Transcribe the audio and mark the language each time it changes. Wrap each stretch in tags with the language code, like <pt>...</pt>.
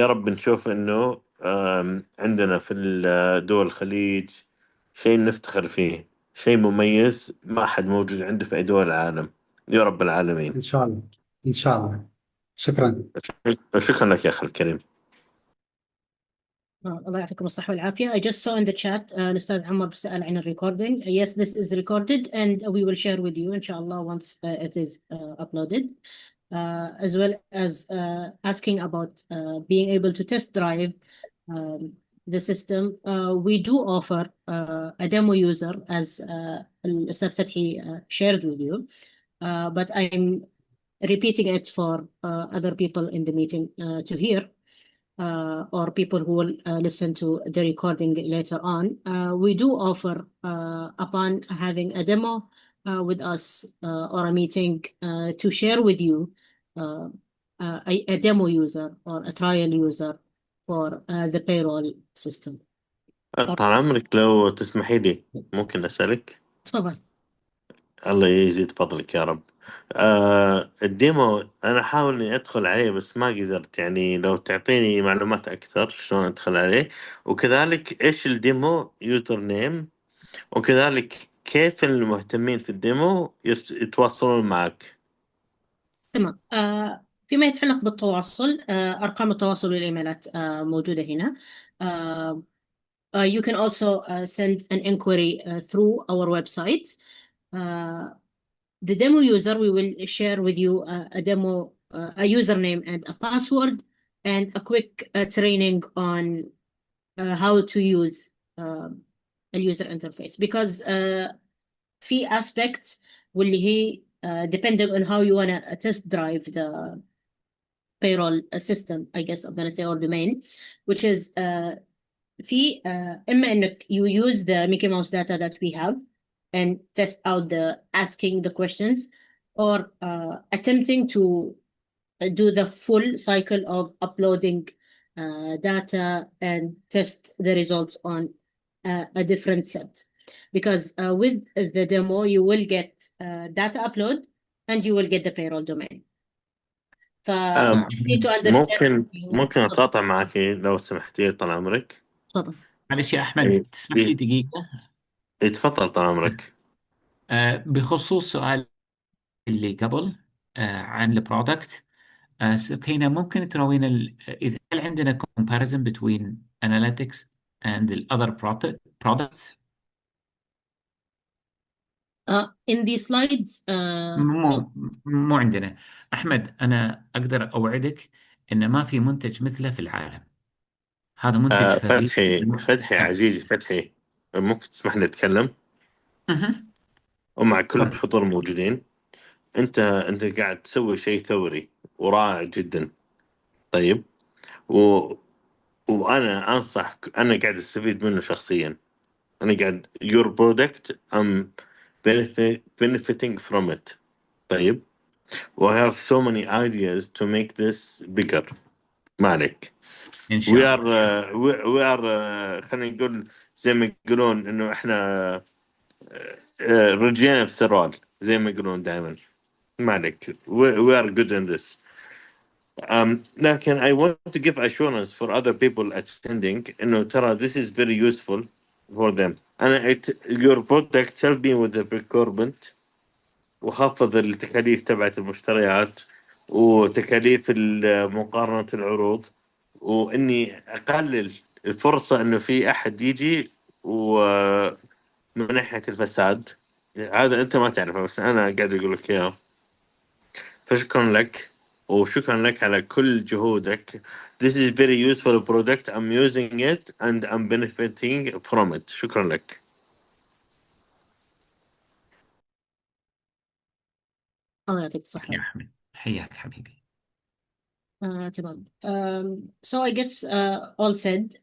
<ar>نشوف انه عندنا في دول الخليج شيء نفتخر فيه، شيء مميز ما حد موجود عنده في أي دول العالم. يا رب العالمين. إن شاء الله، إن شاء الله. شكرا. شكرا لك يا أخي الكريم. الله يعطيكم الصحة والعافية.</ar> <en>I just saw in the chat</en> <ar>الأستاذ عمر سأل عن</ar> <en>recording. Yes, this is recorded and we will share with you inshallah once it is uploaded. As well as asking about being able to test drive the system. We do offer a demo user as Ustad Fathi shared with you, but I'm repeating it for other people in the meeting to hear, or people who will listen to the recording later on. We do offer, upon having a demo with us or a meeting, to share with you a demo user or a trial user for the payroll system.</en> <ar>طال عمرك، لو تسمحي لي ممكن أسألك؟ تفضل. الله يزيد فضلك يا رب. الديمو أنا أحاول إني أدخل عليه بس ما قدرت، يعني لو تعطيني معلومات أكثر شلون أدخل عليه، وكذلك إيش الديمو يوزر نيم، وكذلك كيف المهتمين في الديمو يتواصلون معك. تمام. فيما يتعلق بالتواصل، أرقام التواصل والإيميلات موجودة هنا.</ar> <en>You can also send an inquiry through our website. The demo user, we will share with you a demo, a username and a password, and a quick training on how to use a user interface. Because</en> <ar>في</ar> <en>aspects</en> <ar>واللي هي</ar> <en>depending on how you want to test drive the payroll system, I guess I'm gonna say, or domain, which is</en> <ar>في إما إنك</ar> <en>you use the Mickey Mouse data that we have and test out the asking the questions, or attempting to do the full cycle of uploading data and test the results on a different set. Because with the demo, you will get data upload and you will get the payroll domain. ف need to understand.</en> <ar>ممكن أتقاطع معك لو سمحتي طال عمرك؟ تفضل. معلش يا أحمد، تسمح لي دقيقة؟ تفضل طال عمرك. بخصوص سؤال اللي قبل عن البرودكت، سكينة ممكن تراوينا إذا هل عندنا</ar> <en>comparison between analytics and the other products؟ in these slides</en> <ar>مو عندنا. أحمد، أنا أقدر أوعدك إن ما في منتج مثله في العالم. هذا منتج فريد. فتحي عزيزي فتحي، ممكن تسمح لي أتكلم؟ ومع كل تفضل. الحضور الموجودين، أنت قاعد تسوي شيء ثوري ورائع جدا. طيب، وأنا أنصحك، أنا قاعد أستفيد منه شخصيا. أنا قاعد</ar> <en>your product I'm benefiting from it.</en> <ar>طيب،</ar> <en>We have so many ideas to make this bigger. Malik.</en> <ar>إن شاء</ar> <en>We</en> <ar>الله.</ar> <en>are we are</en> <ar>خلينا نقول زي ما يقولون انه احنا رجعنا بسرعة زي ما يقولون دائما.</ar> <en>مالك. We are good in this.</en> <ar>لكن</ar> <en>I want to give assurance for other people attending</en> <ar>انه ترى</ar> <en>this is very useful for them. your product help me with the procurement</en> <ar>وخفض التكاليف تبعت المشتريات وتكاليف مقارنة العروض وإني أقلل الفرصة إنه في أحد يجي ومن ناحية الفساد. هذا أنت ما تعرفه بس أنا قاعد أقول لك إياه. فشكرا لك وشكرا لك على كل جهودك.</ar> <en>This is very useful product. I'm using it and I'm benefiting from it.</en> <ar>شكرا لك. الله يعطيك الصحة. يا حبيبي حياك حبيبي. تمام.</ar> <en>So I guess all said.</en>